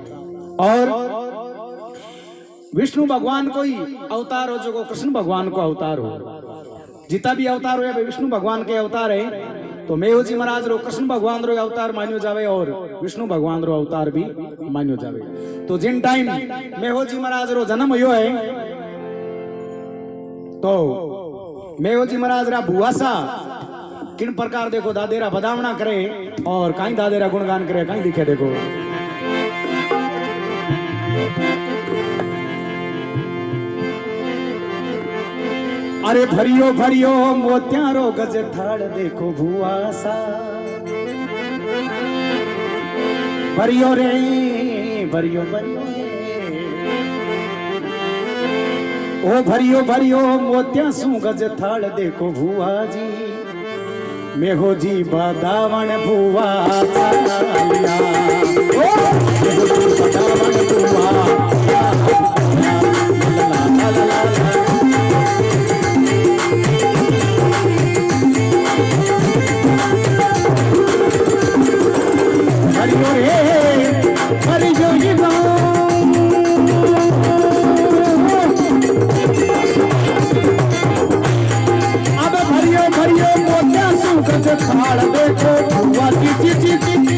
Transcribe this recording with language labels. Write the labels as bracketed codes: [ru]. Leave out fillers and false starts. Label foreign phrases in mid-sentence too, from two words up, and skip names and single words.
[raj] और विष्णु भगवान को ही अवतार हो जो कृष्ण भगवान को अवतार हो जीता भी अवतार हो विष्णु भगवान के अवतार है। तो मेघोजी महाराज रो कृष्ण भगवान रो अवतार मान्यो जावे और विष्णु भगवान रो अवतार भी मान्यो जावे। तो जिन टाइम मेघोजी महाराज रो जन्म हुयो है तो मेघोजी महाराज रा भुआसा किन प्रकार देखो दादेरा बदावना करे और कहीं दादेरा गुणगान करे कहीं लिखे देखो। अरे भरियो भरियो मोत्यारो गज थाड़ देखो भुआसा भरियो रे भरियो भरियो ओ भरियो भरियो मोत्या सू गज थाड़ देखो भुआ जी मेघोजी बदावण भुआ चालिया मेघोजी बदावण भुआ हरियो रे हरियो अब भरियो भरियो मोत्या सूरज थाड़ देखो भुआ ची ची ची